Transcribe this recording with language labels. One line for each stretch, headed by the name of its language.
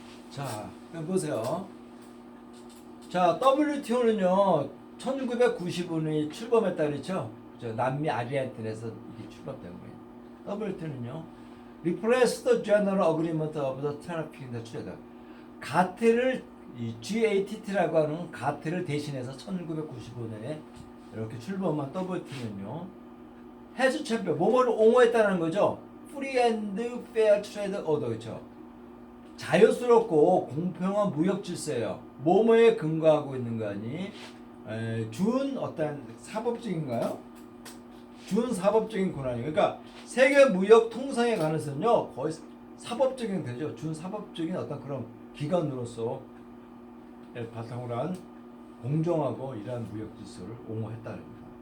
Korean: 자, 그럼 보세요. 자, WTO는요, 1995년에 출범했다 그랬죠? 남미 아르헨틴에서 이게 출범된 거예요.
English: WTO는요, Replace the General Agreement of the Traffic in the Trade.
Korean: 가트를, GATT라고 하는 가트를 대신해서 1995년에 이렇게 출범한 WTO는요, 해수 체표, 뭐뭐를 옹호했다는 거죠?
English: Free and Fair Trade Order,
Korean: 그렇죠? 자유스럽고 공평한 무역 질서예요. 뭐뭐에 근거하고 있는 거 아니? 준 어떤 사법적인가요? 준 사법적인 권한이. 그러니까 세계 무역 통상에 관해서는요 거의 사법적인 되죠. 준 사법적인 어떤 그런 기관으로서 바탕으로 한 공정하고 이러한 무역 질서를 옹호했다는 겁니다.